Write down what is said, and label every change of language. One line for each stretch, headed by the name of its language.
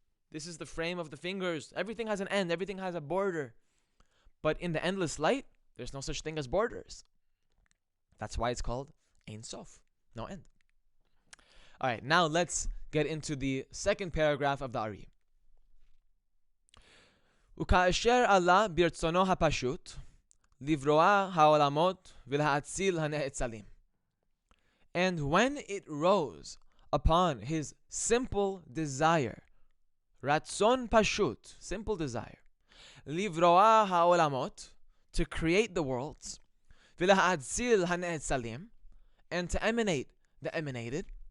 English: This is the frame of the fingers. Everything has an end, everything has a border. But in the endless light, there's no such thing as borders. That's why it's called Ein Sof, no end. Alright, now let's get into the second paragraph of the Ari.
Hebrew: וכאשר עלה ברצונו הפשוט לברוא העולמות ולהציל הנאצלים.
English: And when it rose upon his simple desire,
Hebrew: ratzon pashut,
English: simple desire,
Hebrew: livroa haolamot,
English: to create the worlds,
Hebrew: v'lahadzil haneetzalim,
English: and to emanate the emanated,